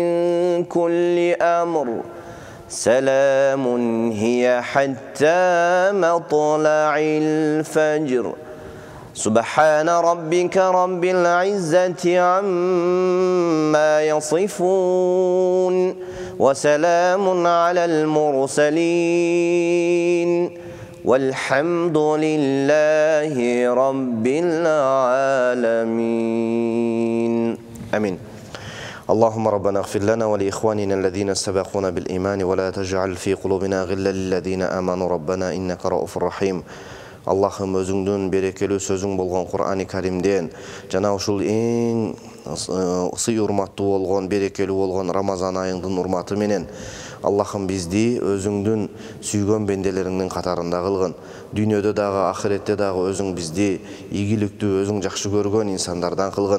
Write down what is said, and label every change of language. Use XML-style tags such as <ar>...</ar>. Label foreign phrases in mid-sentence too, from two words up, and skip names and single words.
<ar>كل أمر سلام هي حتى مطلع الفجر سبحان ربك رب العزة عما يصفون وسلام على المرسلين والحمد لله رب العالمين آمين. اللهم ربنا اغفر لنا ولإخواننا الذين سبقونا بالإيمان ولا تجعل في قلوبنا غلا للذين آمنوا ربنا إنك رؤوف رحيم.</ar> <ky>Allah'ım özüңдүн берекелүү сөзүң болгон Кур'ани Каримден жана ушул эң сый урматтуу болгон, берекелүү болгон Рамазан айындын урматы менен Allah'ım бизди өзүңдүн сүйгөн бенделериңдин катарында кылгын. Дүйнөдө дагы, ахиретте дагы өзүң бизди ийгиликтүү, өзүң жакшы көргөн инсандардан кылгын.</ky>